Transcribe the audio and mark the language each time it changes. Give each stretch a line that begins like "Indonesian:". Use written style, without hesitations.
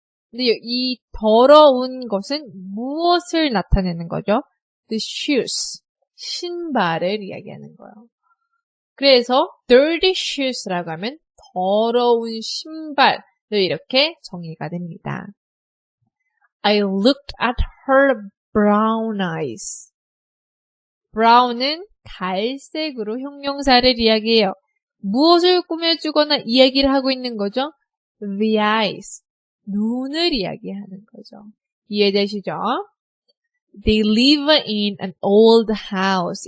Korean: 근데 이 더러운 것은 무엇을 나타내는 거죠?
English: The shoes,
Korean: 신발을 이야기하는 거예요. 그래서
English: dirty shoes
Korean: 라고 하면 더러운 신발을 이렇게 정의가 됩니다.
English: I looked at her brown eyes.
Korean: brown은 갈색으로 형용사를 이야기해요. 무엇을 꾸며주거나 이야기를 하고 있는 거죠?
English: The eyes,
Korean: 눈을 이야기하는 거죠. 이해되시죠?
English: They live in an old house.